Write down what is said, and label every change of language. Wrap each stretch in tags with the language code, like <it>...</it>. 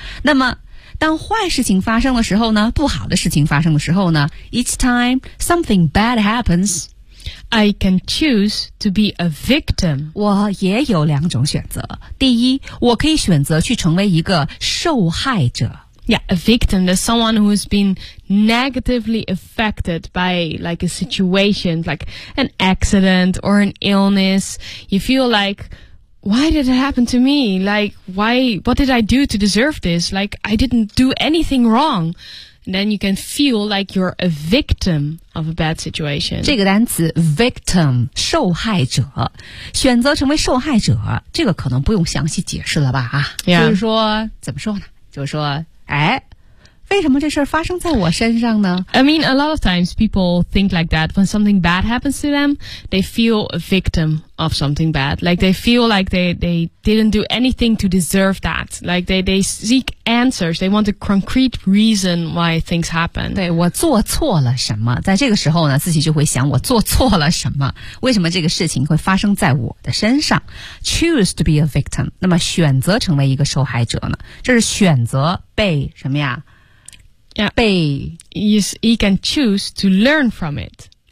<zh>那么，当坏事情发生的时候呢，不好的事情发生的时候呢 ，</zh> <en>Each time something bad happens. I can choose to be a victim.</en> <zh>我也有两种选择。第一，我可以选择去成为一个受害者。</zh> <en>Yeah, a victim is someone who has been negatively affected by like a situation, like an accident or an illness. You feel like, why did it happen to me? Like, why, what did I do to deserve this? Like, I didn't do anything wrong. Then you can feel like you're a victim of a bad situation.</en> <zh>这个单词 victim, 受害者，选择成为受害者，这个可能不用详细解释了吧？啊，</zh> <en>yeah.</en> <zh>就是说，怎么说呢？就是说，哎，为什么这事儿发生在我身上呢</zh> <en>？I mean, a lot of times people think like that when something bad happens to them, they feel a victim of something bad. Like they feel like they didn't do anything to deserve that. Like they seek. Answers. They want a concrete reason why things happen.</en> <zh>对我做错了什么？在这个时候呢，自己就会想我做错了什么？为什么这个事情会发生在我的身上 ？</zh> <en>Choose to be a victim.</en> <zh>那么选择成为一个受害者呢？这是选择被什么呀</zh> <en>？Yeah.</en> <zh>被</zh> <en>Yes. He can choose to learn from it.</en>